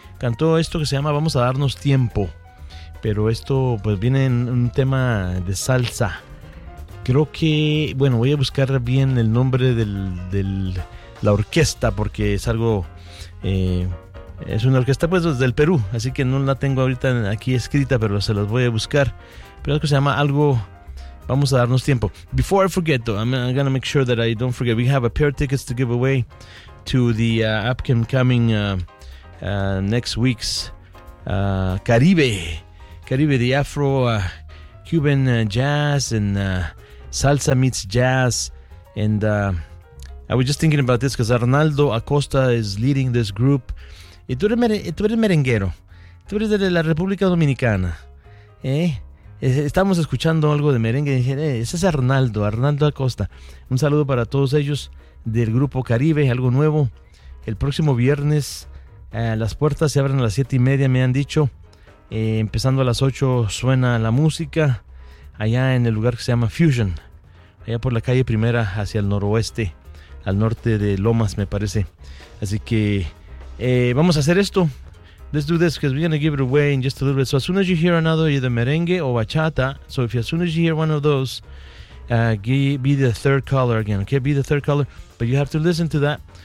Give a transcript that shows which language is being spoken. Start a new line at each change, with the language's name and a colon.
Spanish: Cantó esto que se llama Vamos a Darnos Tiempo. Pero esto pues viene en un tema de salsa. Creo que, bueno, voy a buscar bien el nombre de la orquesta, porque es algo, es una orquesta pues del Perú. Así que no la tengo ahorita aquí escrita, pero se las voy a buscar. Pero es que se llama algo... Vamos a darnos tiempo.
English: Before I forget, though, I'm going to make sure that I don't forget. We have a pair of tickets to give away to the upcoming next week's Caribe. Caribe, the Afro-Cuban jazz and salsa meets jazz. And I was just thinking about this because Arnaldo Acosta is leading this group.
Spanish: Tú eres merenguero. Tú eres de la República Dominicana. ¿Eh? Estamos escuchando algo de merengue. Y dije, ese es Arnaldo, Arnaldo Acosta. Un saludo para todos ellos del Grupo Caribe, algo nuevo. El próximo viernes las puertas se abren a las 7:30, me han dicho. Empezando a las 8 suena la música allá en el lugar que se llama Fusion, allá por la calle primera hacia el noroeste, al norte de Lomas, me parece. Así que vamos a hacer esto.
English: Let's do this, because we're going to give it away in just a little bit. So as soon as you hear another, either merengue or bachata, so if you, as soon as you hear one of those, be the third caller again, okay? Be the third caller, but you have to listen to that.